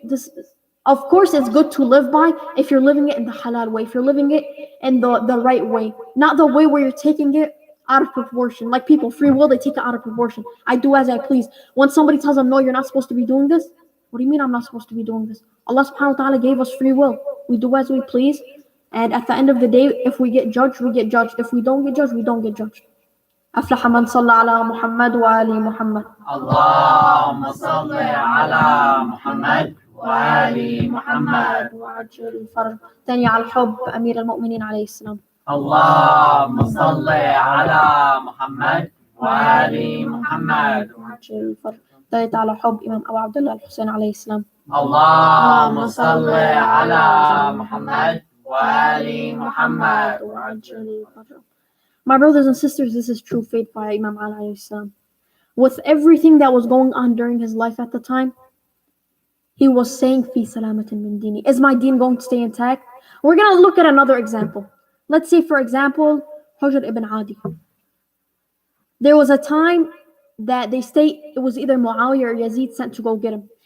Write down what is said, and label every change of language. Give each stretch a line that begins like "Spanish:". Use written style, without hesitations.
English: This, of course, it's good to live by if you're living it in the halal way, if you're living it in the right way, not the way where you're taking it out of proportion. Like people, free will, they take it out of proportion. I do as I please. When somebody tells them, no, you're not supposed to be doing this, what do you mean I'm not supposed to be doing this? Allah subhanahu wa ta'ala gave us free will. We do as we please. And at the end of the day, if we get judged, we get judged. If we don't get judged, we don't get judged.
Arabic: أفلح من صلى على محمد وآل محمد. اللهم صل على محمد وآل محمد. وعجل الفرج. ثاني على الحب أمير المؤمنين عليه السلام. اللهم صل على محمد وآل محمد. وعجل الفرج. ثالث على حب إمام أبو عبد الله الحسين عليه السلام. اللهم صل على محمد وآل محمد. وعجل الفرج.
English: My brothers and sisters, this is true faith by Imam Ali alayhi salam. With everything that was going on during his life at the time, he was saying,
Arabic: Fi salamatin min dini.
English: Is my deen going to stay intact? We're going to look at another example. Let's say, for example, Hujr ibn Adi. There was a time that they state it was either Muawiyah or Yazid sent to go get him.